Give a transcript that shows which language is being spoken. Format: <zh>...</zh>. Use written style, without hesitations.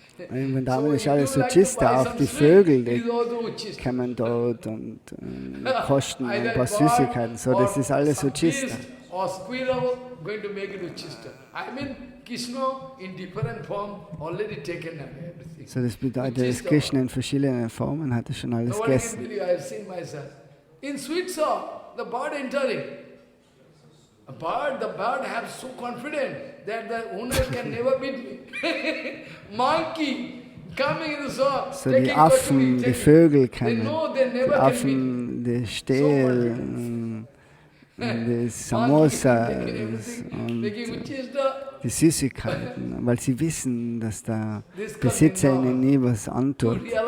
<de>In Vrindavan ist alles Uchista, auch die Vögel, die kommen dort und kosten ein paar Süßigkeiten. So, das ist alles Uchista.</de> <en>Or squirrel going to make it Uchista. I mean, Krishna in different form already taken everything.</en> <de>So, das bedeutet, dass Krishna in verschiedenen Formen hat schon alles gegessen.</de> <en>I have seen myself. In sweet shop, the bird entering. The bird have so confident that the owner can never beat me. Monkey coming in the shop,</en> <de>so die Affen, die Vögel kennen, die Affen, die stehlen, die Samosas und die Süßigkeiten, weil sie wissen, dass der Besitzer ihnen nie was antut.</de>